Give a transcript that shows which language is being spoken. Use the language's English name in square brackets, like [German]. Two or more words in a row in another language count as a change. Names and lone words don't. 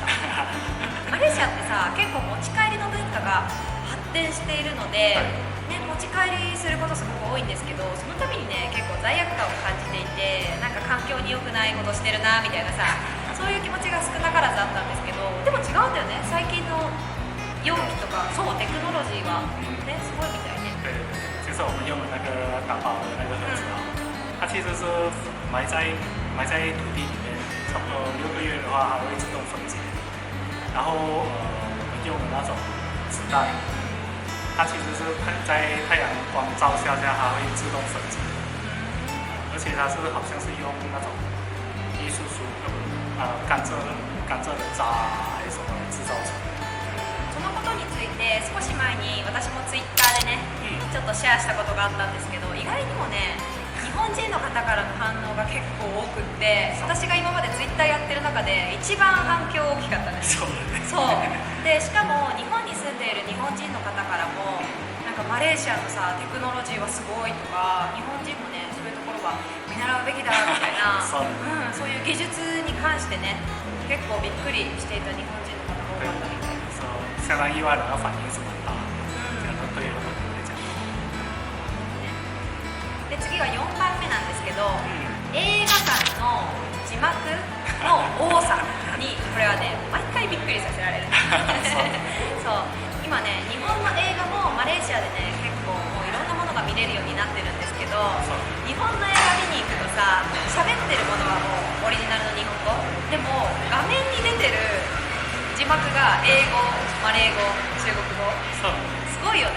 [Japanese] マレーシアってさ、結構持ち帰りの文化が発展しているので、ね、持ち帰りすることすごく多いんですけど、その度にね結構罪悪感を感じていて、なんか環境に良くないことしてるなみたいなさ、そういう気持ちが少なからずあったんですけど、でも違うんだよね、最近の容器とか、そうテクノロジーはねすごいみたいね。 [Chinese] 对，就是我们用的那个打包的那个盒子啊，它其实是埋在土地里面，差不多6个月的话，它会自动分解。然后我们用的那种纸袋，它其实是在太阳光照下它会自动分解，而且它是好像是用那种艺术树甘蔗的渣还是什么制造成。 [Japanese] そのことについて少し前に私もツイッターでね、ちょっとシェアしたことがあったんですけど、意外にもね日本人の方からの反応が結構多くって、私が今までツイッターやってる中で一番反響大きかったんです。そうで、しかも日本に住んでいる日本人の方からもなんかマレーシアのさテクノロジーはすごいとか、日本人もねそういうところは見習うべきだみたいなそういう技術に関してね結構びっくりしていた日本人の方が多かったみたいです。 [Chinese] 相当意外的反应是蛮大的，可能对很多人来讲。 [Japanese] で次は4番目なんですけど、映画館の字幕の多さにこれはね毎回びっくりさせられる。そう今ね日本の映画もマレーシアでね結構もういろんなものが見れるようになってるんですけど、日本の映画見に行くとさ、喋ってるものはもうオリジナルの日本語でも画面に出てる字幕が英語、マレー語、中国語、すごいよね。